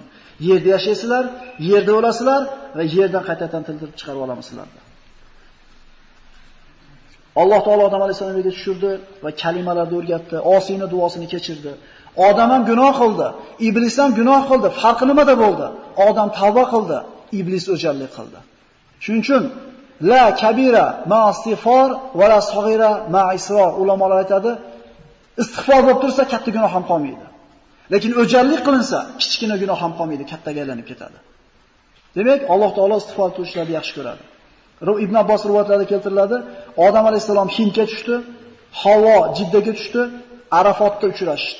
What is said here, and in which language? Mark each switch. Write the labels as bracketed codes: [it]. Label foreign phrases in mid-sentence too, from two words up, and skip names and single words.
[uz] Yerda yashaysizlar, yerda o'lasizlar va yerdan qaytadan tildirib chiqarib olamiz sizlarni. Alloh taolo Odam alayhisolamga tushirdi va kalimalarni o'rgatdi, Osiyni duosini kechirdi. Odam ham gunoh qildi, iblis ham gunoh qildi. Farqi nimada bo'ldi? Odam tavba qildi, iblis o'jarlik qildi. Shuning uchun [ar] لا كبيرة مع استغفار ولا صغيرة مع إصرار. [uz] Ulamolar aytadi, istig'for bo'lib tursa katta gunoh ham qolmaydi. Lekin o'jarlik qilinsa, kichkina gunoh ham qolmaydi, kattaga aylanib ketadi. Demak, Alloh taolo istig'for qilishlarni yaxshi ko'radi. Ibn Abbos rivoyatlarida keltiriladi, Odam alayhisalom Hindga tushdi, Havo Jiddaga tushdi, Arafotda uchrashishdi.